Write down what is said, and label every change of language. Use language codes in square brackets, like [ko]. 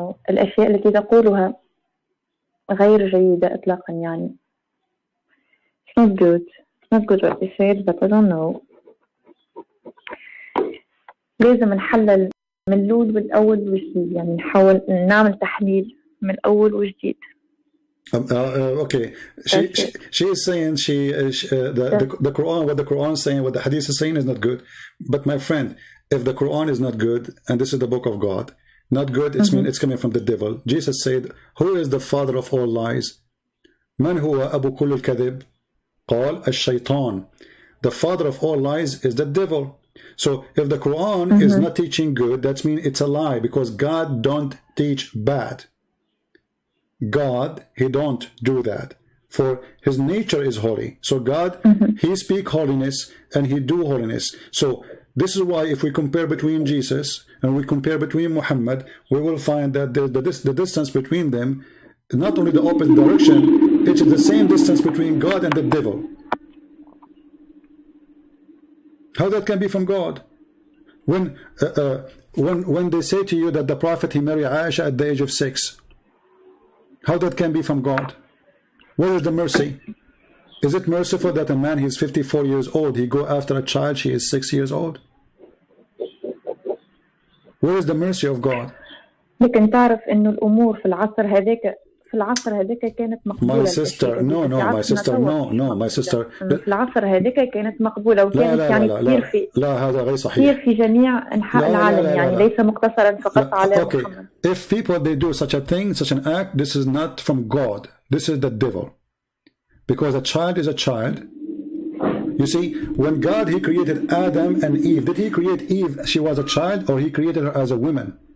[ar] الأشياء التي تقولها غير جيدة إطلاقا يعني. [en] It's not good. It's not good what they said, but I don't know. [ar] لازم نحلل من الأول والأول وجديد يعني نحاول نعمل تحليل من الأول وجديد. [en] Okay, she is saying the Quran, what the Quran is saying, what the Hadith is saying is not good. But my friend, if the Quran is not good and this is the book of God, not good, it's coming from the devil. Jesus said, who is the father of all lies? [ar] من هو أبو كل الكذب؟ قال الشيطان. [en] The father of all lies is the devil. So if the Quran is not teaching good, that means it's a lie, because God don't teach bad. God, He don't do that. For His nature is holy. So God, He speak holiness and He do holiness. So this is why if we compare between Jesus and we compare between Muhammad, we will find that the distance between them, not only the opposite direction, it is the same distance between God and the devil. How that can be from God? When they say to you that the Prophet, he married Aisha at the age of 6, how that can be from God? Where is the mercy? Is it merciful that a man, he's 54 years old, he go after a child, she is 6 years old? Where is the mercy of God? [ar] لكن تعرف إنه الأمور في العصر هذاك كانت مقبولة. [en] My sister, no, my sister. [ar] في العصر هذاك كانت مقبولة وكانت يعني كثير في. لا هذا غير صحيح. كثير في جميع أنحاء العالم يعني ليس مقتصرا فقط على محمد. [en] If people they do such a thing, such an act, this is not from God. This is the devil. Because a child is a child. You see, when God, He created Adam and Eve, did He create Eve, she was a child, or He created her as a woman?